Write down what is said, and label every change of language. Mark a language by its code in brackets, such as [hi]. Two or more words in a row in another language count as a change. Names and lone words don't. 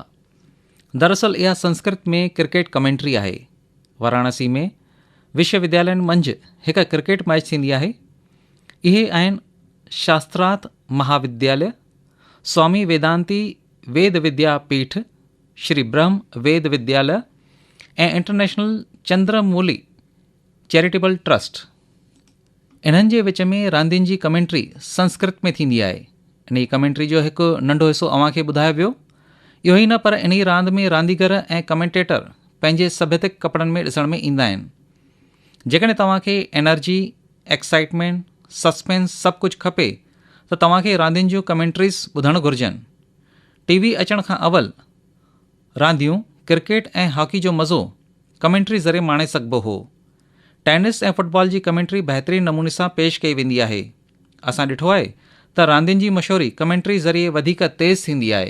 [sd] दरअसल इहा संस्कृत में क्रिकेट कमेंट्री आहे। वाराणसी में विश्वविद्यालयनि मंझि हिकु क्रिकेट मैच थींदी आहे। इहे आहिनि शास्त्रार्थ महाविद्यालय, स्वामी वेदांती वेद विद्यापीठ, श्री ब्रह्म वेद विद्यालय ऐं इंटरनेशनल चंद्रमौली चैरिटेबल ट्रस्ट। इन्हनि जे विच में रांदियुनि जी कमेंट्री संस्कृत में थींदी आहे। इन कमेंट्री जो हिकु नंढो हिसो अव्हांखे ॿुधायो वियो। इहो ई न पर इन रांदि में रांदीगर ऐं कमेंटेटर पंहिंजे सभ्यतिक कपिड़नि में ॾिसण में ईंदा आहिनि। जेकॾहिं तव्हांखे [en] energy, excitement, suspense [sd] सभु कुझु खपे त तव्हांखे रांदियुनि जूं कमेंट्रीज़ ॿुधणु घुरिजनि। टीवी अचण खां अवल रांदियूं क्रिकेट ऐं हॉकी जो मज़ो कमेंट्री ज़रिए माणे सघिबो हो। टेनिस ऐं फुटबॉल जी कमेंट्री बहितरीन नमूने सां पेश कई वेंदी आहे। असां ॾिठो आहे त रांदियुनि जी मशहूरी कमेंट्री ज़रिए वधीक तेज़ थींदी आहे।